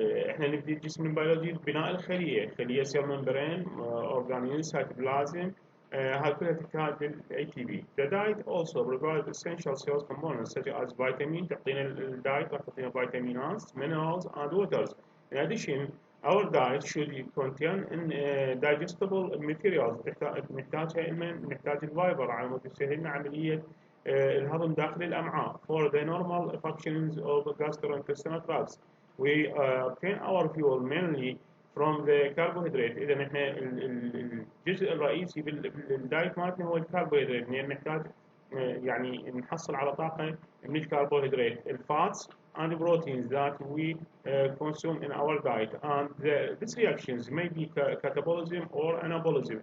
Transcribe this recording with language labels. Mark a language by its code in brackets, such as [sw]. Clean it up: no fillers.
[ar] احنا نبدي الجسم البيولوجي ببناء الخليه، خليه سيل ممبرين، اورجانيل، سيتوبلازم. هاي كلها تحتاج للاي تي بي. [en] The diet also provides essential cells components such as vitamin. [ar] تعطينا الدايت راح تعطينا فيتامينات, [en] minerals and waters. In addition, our diet should contain digestible materials. [ar] نحتاجها نحتاج الفايبر على مود يسهل لنا عمليه الهضم داخل الامعاء [en] for the normal functions of gastrointestinal tracts. We obtain our fuel mainly from the carbohydrate. [ar] اذا احنا الجزء الرئيسي بالدايت مالتنا هو الكربوهيدرات، لان نحتاج يعني نحصل على طاقه من الكربوهيدرات، الفاتس [en] and proteins that we consume in our diet, and these reactions may be catabolism or anabolism.